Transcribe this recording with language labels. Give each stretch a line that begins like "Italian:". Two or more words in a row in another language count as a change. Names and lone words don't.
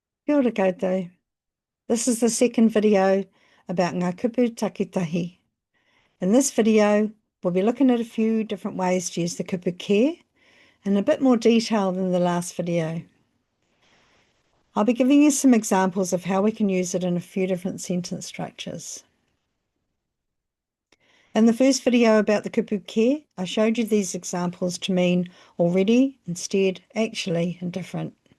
Māori: Kia ora koutou.
English: This is the second video about
Māori: ngā kupu takitahi.
English: In this video, we'll be looking at a few different ways to use the kupu care in a bit more detail than the last video. I'll be giving you some examples of how we can use it in a few different sentence structures. In the first video about the kupu care, I showed you these examples to mean already, instead, actually, and different.